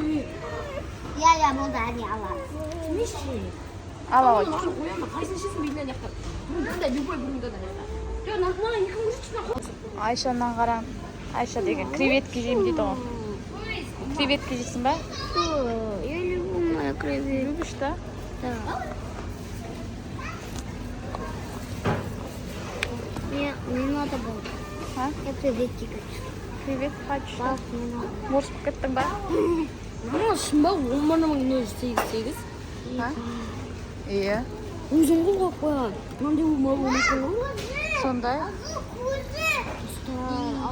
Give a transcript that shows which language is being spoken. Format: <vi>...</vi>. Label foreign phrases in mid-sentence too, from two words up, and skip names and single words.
<kk>Я, болды, әне аламыз. Ала ой. Айшаның қарам. Айша деген креветки жеймін дейді ғой. Креветки жейсің ба?</kk> <ru>Я люблю моя креветка. Любишь, да? Да. Не надо было. А? Я креветки хочу. Креветки хочешь? Балық не надо.</ru> <kk>Морс кеттің ба? Шынба 10 мыңның өзі 8. А? Иә. Өзің қойып қойған. Мынандай өмір өмір Сондай.</kk>